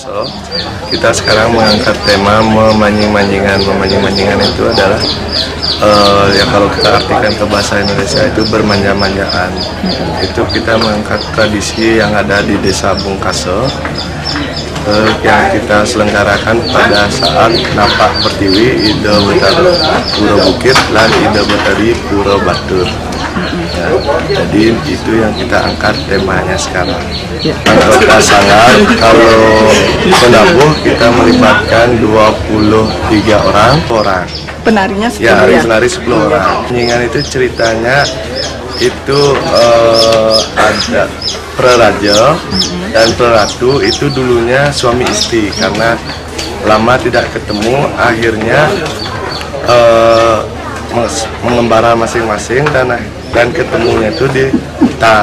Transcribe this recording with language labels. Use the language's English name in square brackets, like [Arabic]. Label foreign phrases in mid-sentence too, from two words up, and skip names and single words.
[Indonesian] Sawirasa kita sekarang mengangkat tema memanjing-manjingan itu adalah ya kalau kita artikan ke bahasa Indonesia itu bermanja-manjaan. Itu kita mengangkat tradisi yang ada di Desa Bungkase yang kita selenggarakan pada saat Napak Pertiwi Ida Betara Pura Bukit dan Ida Betari Pura Batur. Ya, jadi itu yang kita angkat temanya sekarang. Anggota sanggar kalau penabuh kita melibatkan 23 orang. Penarinya 10 ya? Penari 10 orang. Manjingan itu ceritanya itu ada praraja dan praratu itu dulunya suami istri karena lama tidak ketemu akhirnya mengembara masing-masing dan ketemunya itu di hutan.